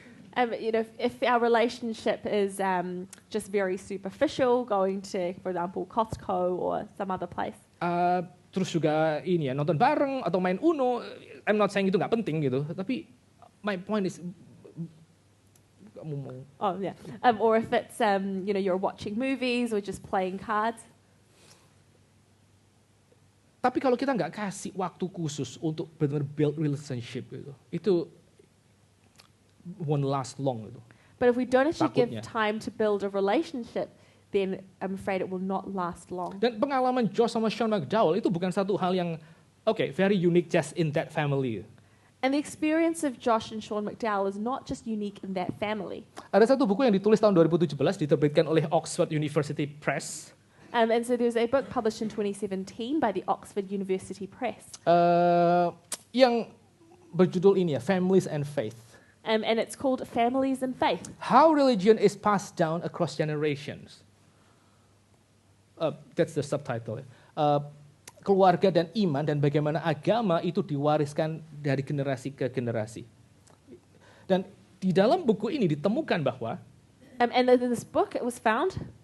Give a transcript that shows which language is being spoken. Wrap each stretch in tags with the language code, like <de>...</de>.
<en>If our relationship is just very superficial, going to, for example, Costco or some other place.</en> <id>Terus juga ini ya nonton bareng atau main Uno,</id> <en>I'm not saying</en> <id>itu nggak penting gitu, tapi</id> <en>my point is</en> <id>kamu mau.</id> <en>Oh yeah, or if it's you're watching movies or just playing cards.</en> <id>Tapi kalau kita nggak kasih waktu khusus untuk benar-benar</id> <en>build relationship</en> <id>itu</id> <en>won't last long</en> <id>gitu.</id> <en>But if we don't actually give</en> <id>Takutnya.</id> <en>time to build a relationship, then I'm afraid it will not last long.</en> <id>Dan pengalaman Josh sama Sean McDowell itu bukan satu hal yang</id> <en>very unique just in that family. And the experience of Josh and Sean McDowell is not just unique in that family.</en> <id>Ada satu buku yang ditulis tahun 2017 diterbitkan oleh Oxford University Press.</id> <en>And so there's a book published in 2017 by the Oxford University Press.</en> <id>Yang berjudul ini ya, Families and Faith.</id> <en>And it's called Families and Faith. How religion is passed down across generations. That's the subtitle.</en> <id>Keluarga dan iman dan bagaimana agama itu diwariskan dari generasi ke generasi. Dan di dalam buku ini ditemukan bahwa</id> <en>And in this book it was found.</en>